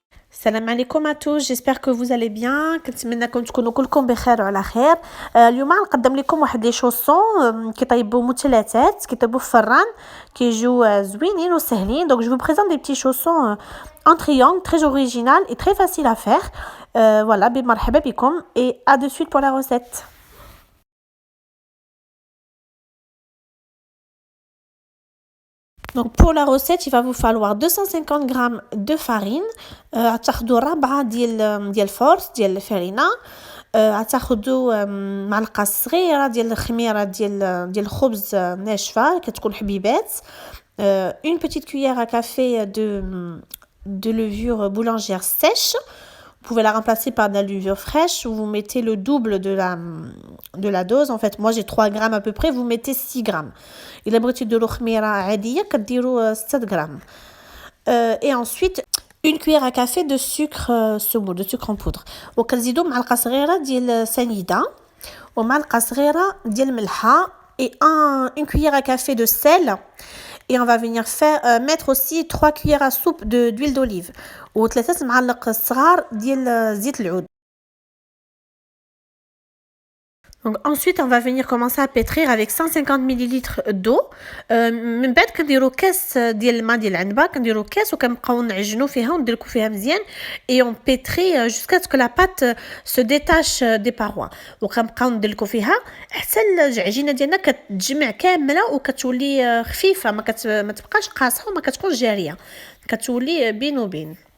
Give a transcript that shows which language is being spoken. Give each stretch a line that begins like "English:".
French: Salam alaikum à tous, j'espère que vous allez bien.
Arabic: كنتمنىكم تكونوا كلكم بخير وعلى خير. اليوم غنقدم لكم واحد لي شوسون كيطيبوا مثلثات كيطيبوا في الفران كيجيو زوينين وسهلين.
French: Donc je vous présente des petits chaussons en triangle très original et très facile à faire. Voilà,
Arabic: بمرحبا بكم
French: et à de suite pour la recette. Donc pour la recette, il va vous falloir 250 g de farine,
Arabic: غتاخدوا ربعة ديال الفورس ديال الفرينة، غتاخدوا معلقة صغيرة ديال الخميرة ديال الخبز ناشفة كتكون حبيبات،
French: une petite cuillère à café de levure boulangère sèche. Vous pouvez la remplacer par de la levure fraîche ou vous mettez le double de la dose. En fait, moi j'ai 3 grammes à peu près, vous mettez 6 grammes.
Arabic: إلا بغيتي ديروا خميرة عادية كديروا 6 grammes.
French: Et ensuite une cuillère à café de sucre semoule, de sucre en poudre.
Arabic: وكنزيدوا معلقة صغيرة ديال سنيدة ومعلقة صغيرة ديال الملحة
French: et une cuillère à café de sel. Et on va venir mettre aussi 3 cuillères à soupe d'huile d'olive
Arabic: و3 معالق صغار ديال زيت العود.
French: Donc ensuite on va venir commencer à pétrir avec 150 ml d'eau.
Arabic: من بعد كنديروا كاس ديال الماء ديال العنبه، كنديروا كاس وكنبقاو نعجنوا فيها وندلكوا فيها مزيان
French: et on pétrit jusqu'à ce que la pâte se détache des parois.
Arabic: وكنبقاو ندلكوا فيها حتى العجينه ديالنا كتجمع كامله وكتولي خفيفه، ما تبقاش قاصحه وما كتكونش جاريه، كتولي بين وبين.